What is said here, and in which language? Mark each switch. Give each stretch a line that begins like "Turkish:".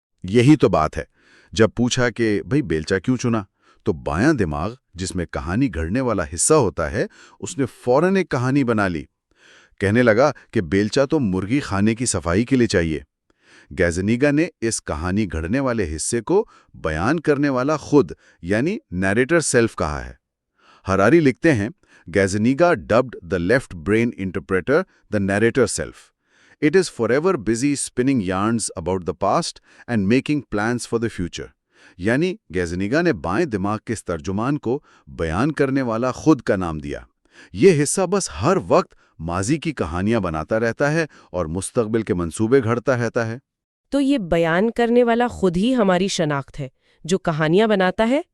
Urdu: یہی تو بات ہے۔ جب پوچھا کہ بھئی بیلچہ کیوں چنا، تو بایاں دماغ، جس میں کہانی گھڑنے والا حصہ ہوتا ہے، اس نے فوراً ایک کہانی بنا لی۔ کہنے لگا کہ بیلچہ تو مرغی خانے کی صفائی کے لیے چاہیے۔ گیزنیگا نے اس کہانی گھڑنے والے حصے کو بیان کرنے والا خود یعنی نیریٹر سیلف کہا ہے۔ ہراری لکھتے ہیں، گیزنیگا
English: dubbed the left brain interpreter the narrator self. It is forever busy spinning yarns about the past and making plans for the future.
Urdu: یعنی گیزنیگا نے بائیں دماغ کے اس ترجمان کو بیان کرنے والا خود کا نام دیا۔ یہ حصہ بس ہر وقت ماضی کی کہانیاں بناتا رہتا ہے اور مستقبل کے منصوبے گھڑتا رہتا ہے۔ تو یہ بیان کرنے والا خود ہی ہماری شناخت ہے، جو کہانیاں بناتا ہے؟